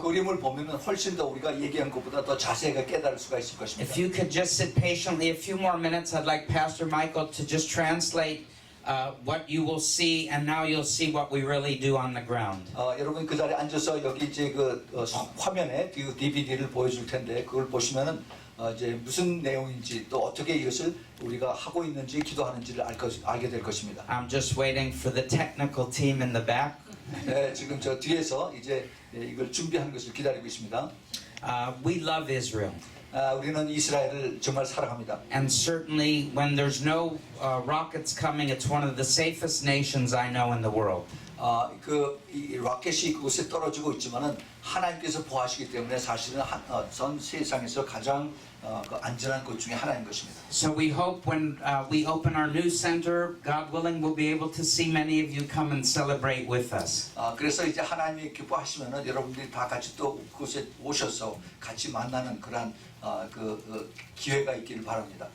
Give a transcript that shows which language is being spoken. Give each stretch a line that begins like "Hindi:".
Korean: 그 그림을 보면은 훨씬 더 우리가 얘기한 것보다 더 자세하게 깨달을 수가 있을 것입니다.
English: If you could just sit patiently a few more minutes, I'd like Pastor Michael to just translate what you will see, and now you'll see what we really do on the ground.
Korean: 여러분 그 자리에 앉아서 여기 이제 화면에 그 DVD를 보여줄 텐데 그걸 보시면은 이제 무슨 내용인지 또 어떻게 이것을 우리가 하고 있는지 기도하는지를 알게 될 것입니다.
English: I'm just waiting for the technical team in the back.
Korean: 네, 지금 저 뒤에서 이제 이걸 준비하는 것을 기다리고 있습니다.
English: We love Israel.
Korean: 우리는 이스라엘을 정말 사랑합니다.
English: And certainly when there's no rockets coming, it's one of the safest nations I know in the world.
Korean: 이 로켓이 그곳에 떨어지고 있지만은 하나님께서 보호하시기 때문에 사실은 전 세상에서 가장 그 안전한 곳 중에 하나인 것입니다.
English: So we hope when we open our new center, God willing, we'll be able to see many of you come and celebrate with us.
Korean: 그래서 이제 하나님이 기뻐하시면은 여러분들이 다 같이 또 그곳에 오셔서 같이 만나는 그런 기회가 있기를 바랍니다.